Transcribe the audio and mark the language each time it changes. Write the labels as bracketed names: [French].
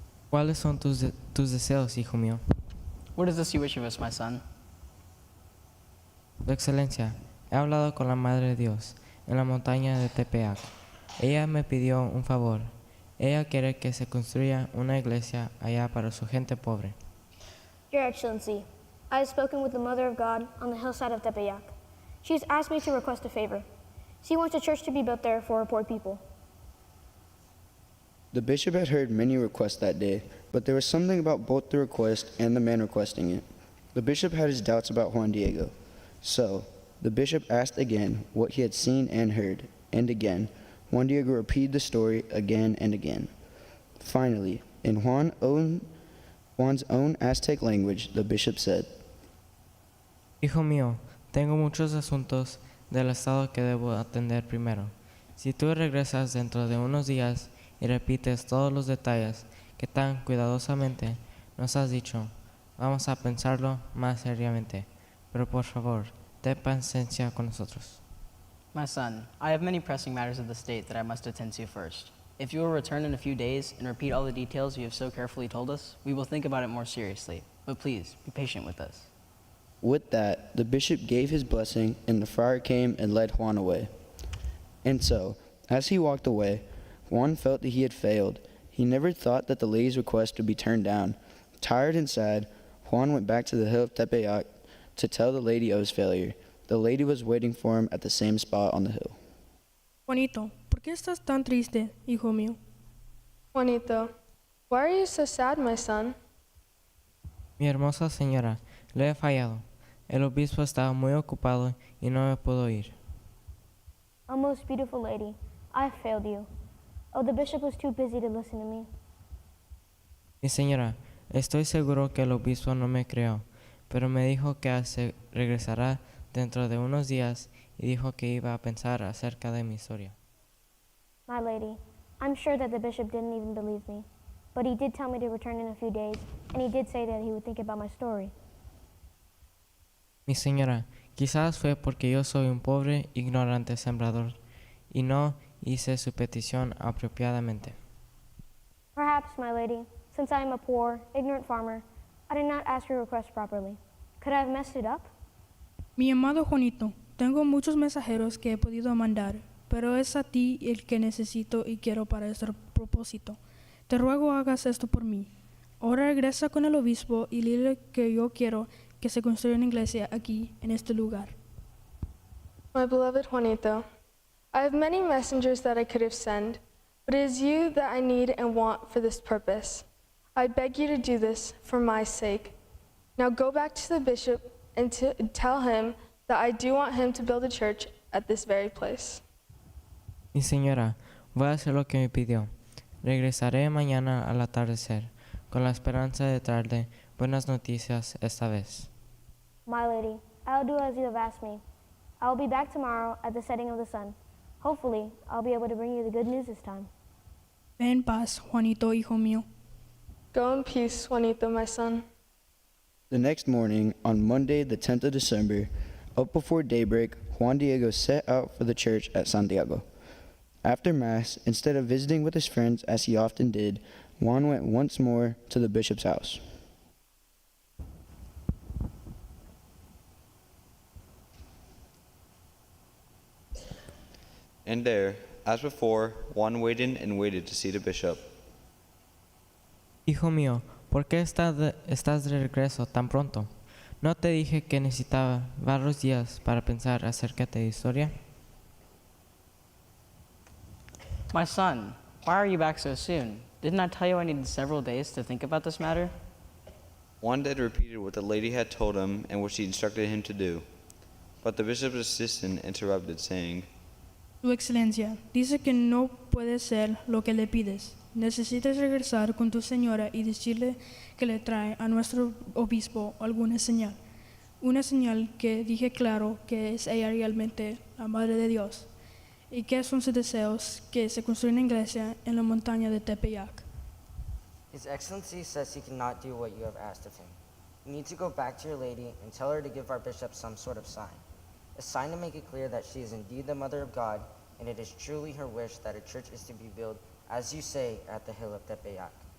[Spanish] ¿Cuáles son tus deseos, hijo mío? [English] What is this you wish of us, my son? [Spanish] Su Excelencia, he hablado con la Madre de Dios en la montaña de Tepeyac. Ella me pidió un favor. Ella quiere que se construya una iglesia allá para su gente pobre. [English] Your Excellency, I have spoken with the Mother of God on the hillside of Tepeyac. She has asked me to request a favor. She wants a church to be built there for her poor people. The bishop had heard many requests that day, but there was something about both the request and the man requesting it. The bishop had his doubts about Juan Diego. So, the bishop asked again what he had seen and heard, and again, Juan Diego repeated the story again and again. Finally, in Juan's own Aztec language, the bishop said, [Spanish] Hijo mío, tengo muchos asuntos del estado que debo atender primero. Si tú regresas dentro de unos días y repites todos los detalles que tan cuidadosamente nos has dicho, vamos a pensarlo más seriamente. Pero por favor, ten paciencia con nosotros. [English] My son, I have many pressing matters of the state that I must attend to first. If you will return in a few days and repeat all the details you have so carefully told us, we will think about it more seriously. But please, be patient with us. With that, the bishop gave his blessing, and the friar came and led Juan away. And so, as he walked away, Juan felt that he had failed. He never thought that the lady's request would be turned down. Tired and sad, Juan went back to the hill of Tepeyac to tell the lady of his failure. The lady was waiting for him at the same spot on the hill. [Spanish] Juanito, ¿por qué estás tan triste, hijo mío? [English] Juanito, why are you so sad, my son? [Spanish] Mi hermosa señora, le he fallado. El obispo estaba muy ocupado y no me pudo ir. [English] Oh, most beautiful lady, I failed you. Oh, the bishop was too busy to listen to me. [Spanish] Mi señora, estoy seguro que el obispo no me creó, pero me dijo que se regresará dentro de unos días y dijo que iba a pensar acerca de mi historia. [English] My lady, I'm sure that the bishop didn't even believe me, but he did tell me to return in a few days, and he did say that he would think about my story. [Spanish] Mi señora, quizás fue porque yo soy un pobre, ignorante sembrador y no hice su petición apropiadamente. [English] Perhaps, my lady, since I am a poor, ignorant farmer, I did not ask your request properly. Could I have messed it up? [Spanish] Mi amado Juanito, tengo muchos mensajeros que he podido mandar, pero es a ti el que necesito y quiero para este propósito. Te ruego hagas esto por mí. Ahora regresa con el obispo y dile que yo quiero que se construya una iglesia aquí, en este lugar. [English] My beloved Juanito, I have many messengers that I could have sent, but it is you that I need and want for this purpose. I beg you to do this for my sake. Now go back to the bishop and tell him that I do want him to build a church at this very place. [Spanish] Mi señora, voy a hacer lo que me pidió. Regresaré mañana al atardecer, con la esperanza de traerle buenas noticias esta vez. [English] My lady, I'll do as you have asked me. I will be back tomorrow at the setting of the sun. Hopefully, I'll be able to bring you the good news this time. [Spanish] Ve en paz, Juanito, hijo mío. [English] Go in peace, Juanito, my son. The next morning, on Monday, the 10th of December, up before daybreak, Juan Diego set out for the church at Santiago. After Mass, instead of visiting with his friends as he often did, Juan went once more to the bishop's house. And there, as before, Juan waited and waited to see the bishop. [Spanish] Hijo mío, ¿por qué estás de regreso tan pronto? ¿No te dije que necesitaba varios días para pensar acerca de la historia? [English] My son, why are you back so soon? Didn't I tell you I needed several days to think about this matter? Juan then repeated what the lady had told him and what she instructed him to do. But the bishop's assistant interrupted, saying, [Spanish] Su excelencia, dice que no puede ser lo que le pides. Necesitas regresar con tu señora y decirle que le trae a nuestro obispo alguna señal. Una señal que dije claro que es ella realmente la Madre de Dios. Y que son sus deseos que se construya una iglesia en la montaña de Tepeyac. [English] His Excellency says he cannot do what you have asked of him. You need to go back to your lady and tell her to give our bishop some sort of sign. A sign to make it clear that she is indeed the Mother of God, and it is truly her wish that a church is to be built, as you say, at the hill of Tepeyac.